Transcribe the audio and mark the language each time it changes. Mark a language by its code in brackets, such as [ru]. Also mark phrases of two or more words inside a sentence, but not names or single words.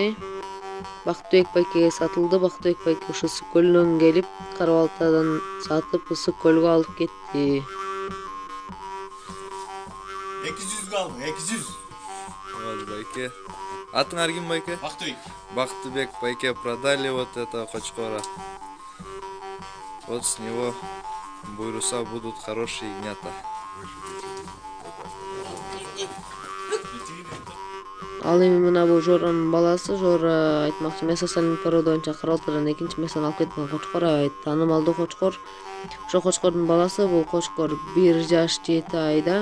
[ky] Бактыбек байкеге сатылды. Бактыбек байке ошо Ысык көлүнөн келип, Кара Балтадан сатып Ысык көлгө алып кетти. 200 kaldı, 200. Вот, байке. Атыңар ким, байке? Бактыбек. Бактыбек, байке, [ru] продали вот это Кочкора. Вот с него буйруса будут хорошие ягнята. [ky] Ал эми мына бул Жоранын баласы. Жора айтмакчы Месосалин порода боюнча Кара Балтадан экинчи месон алып кеткен Кочкор, аябай таанымалдуу Кочкор. Ошо Кочкордун баласы. Бул Кочкор 1 жаш 7 айда.